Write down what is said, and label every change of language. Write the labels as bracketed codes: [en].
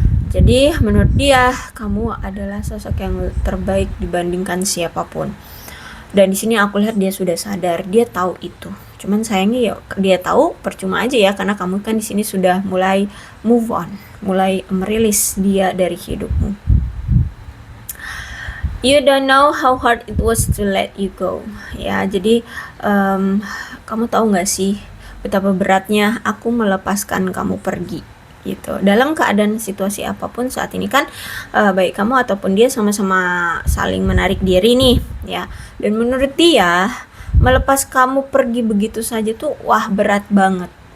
[id] Jadi menurut dia kamu adalah sosok yang terbaik dibandingkan siapapun. Dan di sini aku lihat dia sudah sadar, dia tahu itu. Cuman sayangnya ya dia tahu percuma aja ya, karena kamu kan di sini sudah mulai move on, mulai merilis dia dari hidupmu. [en] You don't know how hard it was to let you go. [id] Ya, jadi kamu tahu nggak sih betapa beratnya aku melepaskan kamu pergi gitu. Dalam keadaan situasi apapun saat ini kan, baik kamu ataupun dia sama-sama saling menarik diri nih ya. Dan menurut dia melepas kamu pergi begitu saja tuh wah berat banget.